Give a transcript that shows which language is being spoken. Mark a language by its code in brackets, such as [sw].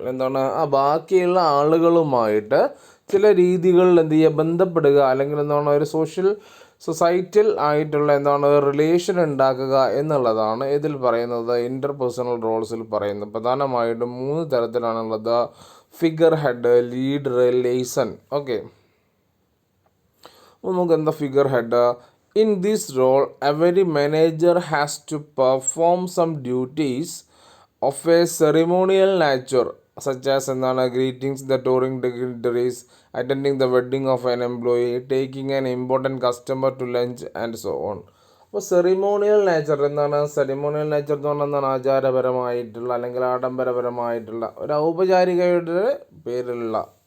[ml] എന്താണ്, ആ ബാക്കിയുള്ള ആളുകളുമായിട്ട് ചില രീതികളിൽ എന്ത് ചെയ്യുക, ബന്ധപ്പെടുക, അല്ലെങ്കിൽ എന്താണ് ഒരു സൊസൈറ്റൽ ആയിട്ടുള്ള എന്താണ് റിലേഷൻ ഉണ്ടാക്കുക എന്നുള്ളതാണ് ഇതിൽ പറയുന്നത്, ഇൻ്റർപേഴ്സണൽ റോൾസിൽ പറയുന്നത്. പ്രധാനമായിട്ടും 3 തരത്തിലാണുള്ളത്: figure head, leader, liaison. Okay, അപ്പോൾ നമുക്ക് എന്താ figure head? [en] In this role every manager has to perform some duties of a ceremonial nature such as എന്താണ് greetings the touring dignitaries, attending the wedding of an employee, taking an important customer to lunch and so on. [ml] അപ്പോൾ ceremonial nature എന്താണ്? Ceremonial nature എന്ന് പറഞ്ഞാൽ എന്താണ്? ആചാരപരമായിട്ടുള്ള അല്ലെങ്കിൽ ആഡംബരപരമായിട്ടുള്ള ഒരു ഔപചാരികയുടെ പേരിലുള്ള.